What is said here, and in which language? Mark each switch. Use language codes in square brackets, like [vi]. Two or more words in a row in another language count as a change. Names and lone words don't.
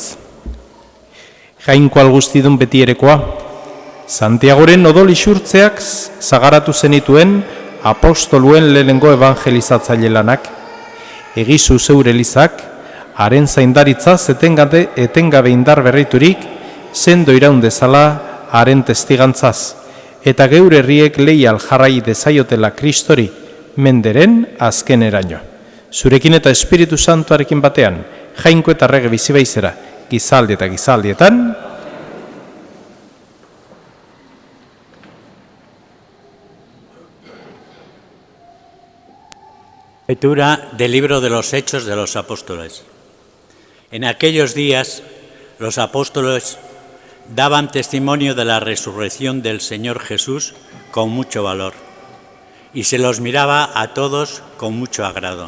[eu] Jainko algustidun betierekoa, Santiagoren odol isurtzeak zagaratu zenituen apostoluen lehenengo evangelizatzaile lanak, egizu zeure elizak, haren zaindaritzaz etengabe indar berriturik, sendo iraun dezala haren testigantzaz, eta geure herriek leial jarrai dezaiotela Kristori, menderen azken eraino. Zurekin eta Espiritu Santuarekin batean, jainko eta rege bizibaizera, gizaldi eta gizaldietan, [es] Lectura del libro de los Hechos de los Apóstoles. En aquellos días, los apóstoles daban testimonio de la resurrección del Señor Jesús con mucho valor, y se los miraba a todos con mucho agrado.